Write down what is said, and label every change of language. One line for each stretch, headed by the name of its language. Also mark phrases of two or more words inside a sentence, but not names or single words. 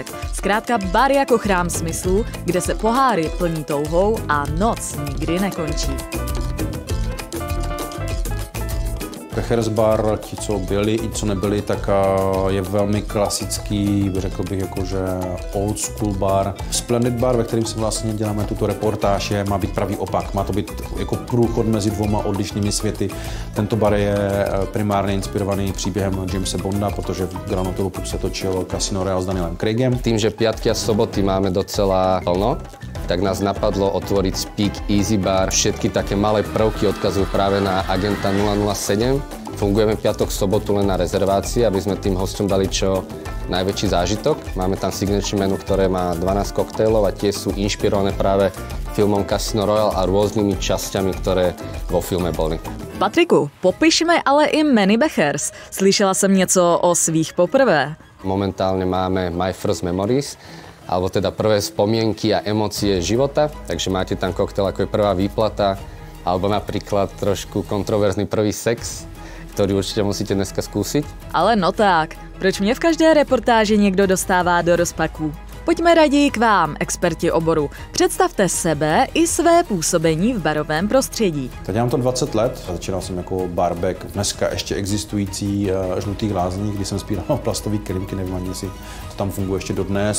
Czech: Zkrátka bar jako chrám smyslů, kde se poháry plní touhou a noc nikdy nekončí. Bechers bar, ti, co byli i co nebyli, tak je velmi klasický, řekl bych, jakože
English: old school
Czech: bar. Splendid bar, ve kterém si vlastně děláme tuto reportáž, má být pravý opak. Má to být jako průchod mezi dvěma odlišnými světy. Tento bar je primárně inspirovaný příběhem Jamese Bonda, protože v Grand Hotelu se točil Casino Royale s Danielem Craigem.
Slovak: Tým, že piatky a soboty máme docela plno, tak nás napadlo otvoriť Speak Easy Bar. Všetky také malé prvky odkazujú práve na Agenta 007. Fungujeme piatok, sobotu len na rezervácii, aby sme tým hosťom dali čo najväčší zážitok. Máme tam
English: signature menu,
Slovak: ktoré má 12 koktejlov a tie sú inšpirované práve filmom Casino Royale a rôznymi časťami, ktoré vo filme boli.
Czech: Patriku, popišme ale i menu Bechers. Slyšela jsem něco o svých poprvé.
Slovak: Momentálne máme My First Memories, alebo teda prvé spomienky a emócie života, takže máte tam koktail ako je prvá výplata, alebo napríklad trošku kontroverzný prvý sex, ktorý určite musíte dneska skúsiť.
Czech: Ale no tak, proč mě v každé reportáži někdo dostává do rozpaků? Pojďme raději k vám, experti oboru. Představte sebe i své působení v barovém prostředí. Teď dělám to 20 let. Začínal jsem jako barback v dneska ještě existující Žlutých lázních, kdy jsem spíral plastové krymky, nevím ani, jestli to tam funguje ještě dodnes.